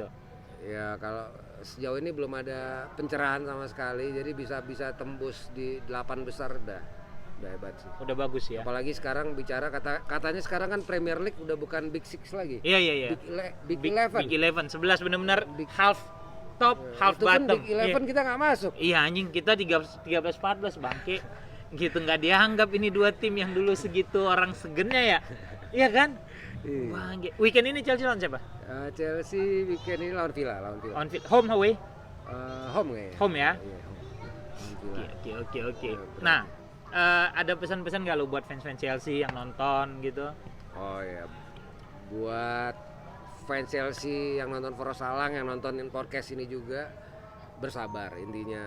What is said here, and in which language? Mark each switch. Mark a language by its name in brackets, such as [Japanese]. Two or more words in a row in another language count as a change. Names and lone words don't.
[Indonesian] Ya kalau sejauh ini belum ada pencerahan sama sekali, jadi bisa tembus di 8 besar udah hebat sih. Udah bagus ya. Apalagi sekarang bicara katanya sekarang kan Premier League udah bukan Big Six lagi. Iya. Big 11. Big 11, 11 benar-benar [English] half top, half [Indonesian] itu bottom. Big 11 kita nggak masuk. Iya anjing, kita 13-14 bangke. Gitu nggak dianggap ini dua tim yang dulu segitu orang segennya ya. Iya kan? Bangke. Weekend ini Chelsea lawan siapa? Chelsea weekend ini lawan Villa. [English] Home away? [Indonesian] Home kayaknya. Home ya? Iya, home. Oke. Nah, ada pesan-pesan nggak lo buat fans-fans Chelsea yang nonton gitu? Oh ya, buat fans Chelsea yang nonton Forosalang, yang nontonin podcast ini juga bersabar intinya.